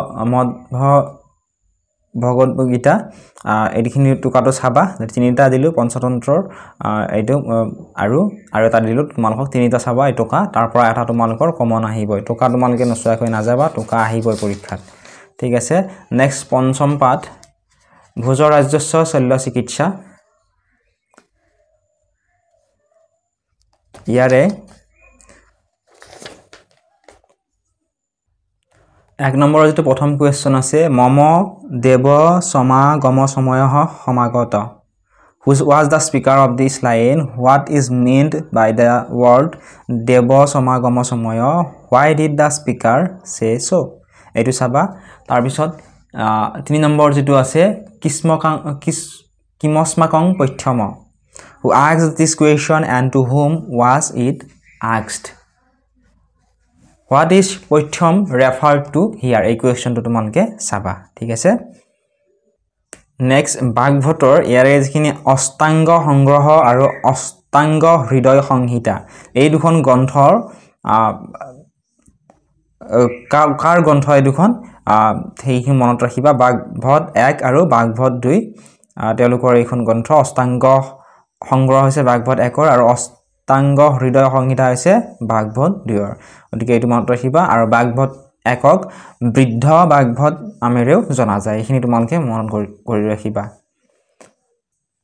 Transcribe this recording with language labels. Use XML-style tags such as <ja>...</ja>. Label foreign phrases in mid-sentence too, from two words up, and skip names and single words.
<as>ভগৱত গীতা এইখিনি টোকাটো চাবা তিনিটা দিলো পঞ্চতন্ত্ৰৰ এইটো আৰু এটা দিলো তোমালকক তিনিটা চাবা এই টোকা তাৰ পৰা এটা তোমালকৰ কমন আহিবই টোকা তোমালকে নচোৱাকৈ নাযাবা টোকা আহিবই পৰীক্ষাত ঠিক আছে নেক্সট পঞ্চম পাঠ ভোজ ৰাজস্ব শল্য চিকিৎসা ইয়াৰে 1 নম্বৰৰ যেটো প্ৰথম কোৱেশ্চন আছে</as> <sa>মম দেৱ সমাগম সময়হ সমাগত</sa> <en>হু was the speaker of this line what is meant by the word</en> <sa>দেৱ সমাগম সময়</sa> <en>why did the speaker say so</en> <as>এইটো চাবা তাৰ পিছত 3 নম্বৰ যেটো আছে</as> <sa>কিমস্মাকং পথ্যম</sa> <en>who asked this question and to whom was it asked what is</en> <as>পথ্যম</as> <en>referred to here</en> <as>এই কোৱেশ্চনটো তোমালকে চাবা ঠিক আছে নেক্সট বাগভটৰ ইয়াৰে যিখিনি অষ্টাংগ সংগ্ৰহ আৰু অষ্টাংগ হৃদয় সংহিতা এই দুখন গ্ৰন্থৰ কাৰ গ্ৰন্থ এই দুখন সেইখিনি মনত ৰাখিবা বাগভট 1 আৰু বাগভট 2 তেওঁলোকৰ এইখন গ্ৰন্থ অষ্টাংগ সংগ্ৰহ হৈছে বাগভট 1 আৰু অষ্টাংগ হৃদয় সংহিতা হৈছে বাগভট 2 গতিকে এইটো মনত ৰাখিবা আৰু বাগভট 1ক বৃদ্ধ বাগভট নামেৰেও জনা যায় এইখিনি তোমালকে মনত কৰি ৰাখিবা</as>